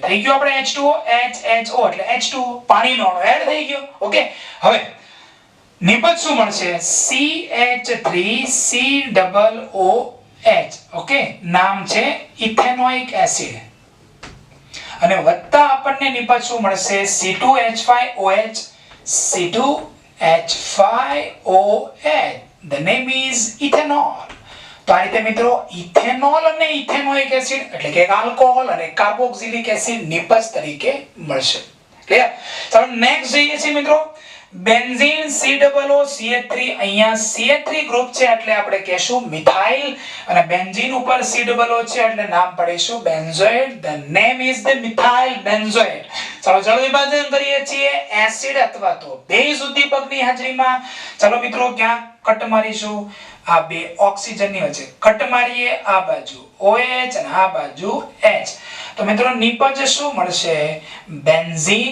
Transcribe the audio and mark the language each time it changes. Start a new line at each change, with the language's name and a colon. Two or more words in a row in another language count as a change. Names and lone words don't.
Gujarati: થઈ ગયો આપણે H2O, HHO એટલે H2O, પાણીનો અણુ એડ થઈ ગયો. ઓકે, હવે નિપજ શું મળશે? CH3COOH. ઓકે, નામ છે
English: ethanoic acid,
Gujarati: અને વત્તા આપણને નિપજ શું મળશે? C2H5OH, C2H5OH.
English: The name is ethanol.
Gujarati: તો આ રીતે મિત્રો ઇથેનોલ અને
English: ethanoic acid
Gujarati: એટલે કે આલ્કોહોલ અને
English: carboxylic acid
Gujarati: નિપજ તરીકે મળશે. ક્લિયર? ચાલો નેક્સ્ટ જોઈએ છીએ મિત્રો, બેન્ઝીન COO CH3. અહીંયા CH3 ગ્રુપ છે એટલે આપણે કહેશું મિથાઇલ, અને બેન્ઝીન ઉપર COO છે એટલે નામ પાડીશું બેન્ઝોઇડ.
English: The name is the methyl benzoate.
Gujarati: ચાલો જળ વિભાજન કરીએ છીએ એસિડ અથવા તો બેઝ ઉદ્દીપકની હાજરીમાં. ચાલો મિત્રો ક્યાં કટ મારીશું? આ બે ઓક્સિજનની વચ્ચે કટ મારીએ, આ બાજુ OH અને આ બાજુ H. તો મિત્રો નિપજ શું મળશે? બેન્ઝીન.